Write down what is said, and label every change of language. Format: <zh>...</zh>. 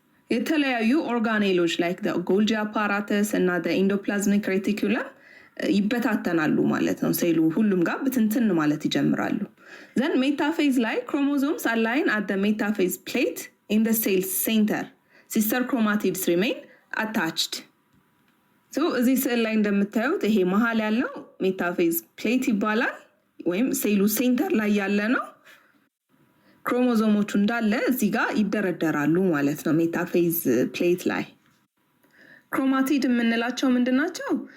<am>የተለያዩ ኦርጋኔሎች</am> <en>like the Golgi apparatus</en> <am>እና</am> <en>the endoplasmic reticulum</en> <am>ይበታተናሉ ማለት ነው። ሴሉ ሁሉም ጋር ብትንትን ማለት ይጀምራሉ። then ሜታፌዝ ላይ</am> <en>chromosomes align at the metaphase plate in the cell center. sister chromatids remain attached.</en> <am>እዚህ ስዕል ላይ እንደምታዩት ይሄ መሃል ያለው ሜታፌዝ ፕሌት ይባላል ወይም ሴሉ ሴንተር ላይ ያለ ነው። ክሮሞዞሞቹ እንዳለ እዚህ ጋር ይደረደራሉ ማለት ነው ሜታፌዝ ፕሌት ላይ። ክሮማቲድ የምንላቸው ምንድን ናቸው?</am>